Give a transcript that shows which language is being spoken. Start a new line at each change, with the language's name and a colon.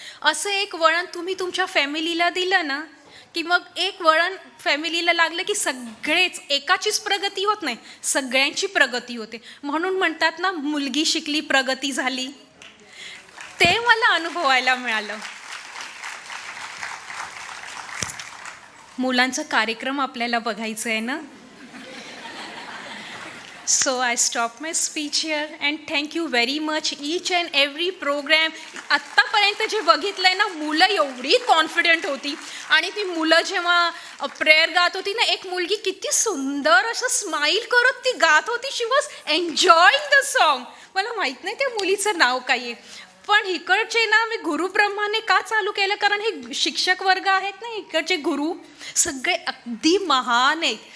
Marathi: असं एक वळण तुम्ही तुमच्या फॅमिलीला दिलं ना की मग एक वळण फॅमिलीला लागलं की सगळेच, एकाचीच प्रगती होत नाही, सगळ्यांची प्रगती होते. म्हणून म्हणतात ना मुलगी शिकली प्रगती झाली. ते मला अनुभवायला मिळालं. मुलांचा कार्यक्रम आपल्याला बघायचं आहे ना.
English: So I stop my speech here and thank you very much each and every program.
Marathi: आत्तापर्यंत जे बघितलं आहे ना, मुलं एवढी कॉन्फिडंट होती. आणि ती मुलं जेव्हा प्रेयर गात होती ना, एक मुलगी किती सुंदर असं स्माईल करत ती गात होती.
English: She was enjoying the song.
Marathi: मला माहीत नाही त्या मुलीचं नाव काय आहे, पण इकडचे ना मी गुरुब्रह्माने का चालू केलं, कारण हे शिक्षक वर्ग आहेत ना, इकडचे गुरु सगळे अगदी महान आहेत.